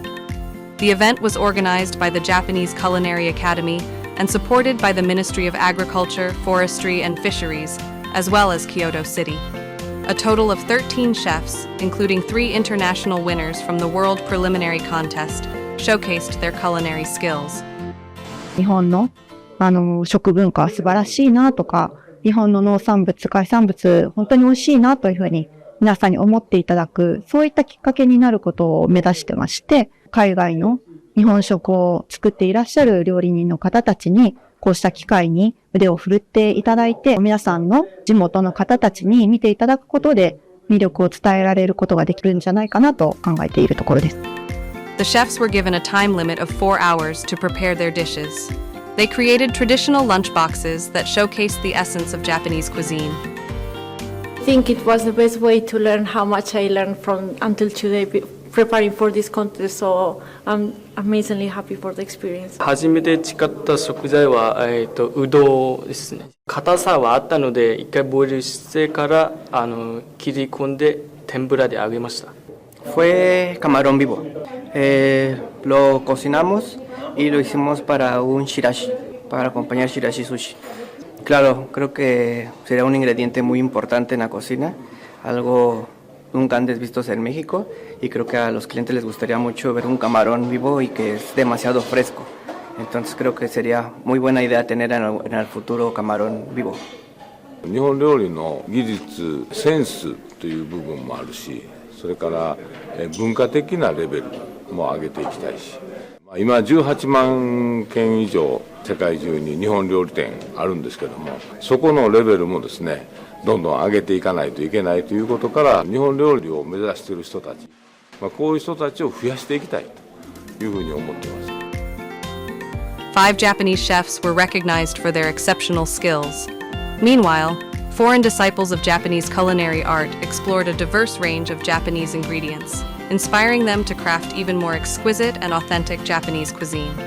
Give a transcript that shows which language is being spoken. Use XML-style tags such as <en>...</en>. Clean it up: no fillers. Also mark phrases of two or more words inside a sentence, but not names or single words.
<en>The event was organized by the Japanese Culinary Academy and supported by the Ministry of Agriculture, Forestry and Fisheries, as well as Kyoto City. A total of 13 chefs, including 3 international winners from the World Preliminary Contest, showcased their culinary skills.</en> <ja>日本の食文化は素晴らしいなとか、日本の農産物、海産物、本当に美味しいなというふうに皆さんに思っていただく、そういったきっかけになることを目指してまして、海外の日本食を作っていらっしゃる料理人の方たちに、こうした機会に腕を振るっていただいて、皆さんの地元の方たちに見ていただくことで、魅力を伝えられることができるんじゃないかなと考えているところです。</ja> <en>The chefs were given a time limit of 4 hours to prepare their dishes. They created traditional lunchboxes that showcased the essence of Japanese cuisine. I think it was the best way to learn how much I learned from until today preparing for this contest, so I'm amazingly happy for the experience.</en> <ja>初めて使った食材は、うどんですね。硬さはあったので、一回ボイルしてから切り込んで天ぷらで揚げました。</ja> <es>Fue camarón vivo. Lo cocinamos y lo hicimos para un shirashi, para acompañar shirashi sushi. Claro, creo que sería un ingrediente muy importante en la cocina, algo nunca antes vistos en México, y creo que a los clientes les gustaría mucho ver un camarón vivo y que es demasiado fresco. Entonces creo que sería muy buena idea tener en el futuro camarón vivo.</es> <ja>日本料理の技術、センスという部分もあるし、それから文化的なレベルも上げていきたいし、今18万件以上世界中に日本料理店あるんですけども、そこのレベルもですね、どんどん上げていかないといけないということから、日本料理を目指している人たち、こういう人たちを増やしていきたいというふうに思っています。</ja> <en>5 Japanese chefs were recognized for their exceptional skills. Meanwhile, foreign disciples of Japanese culinary art explored a diverse range of Japanese ingredients, inspiring them to craft even more exquisite and authentic Japanese cuisine.</en>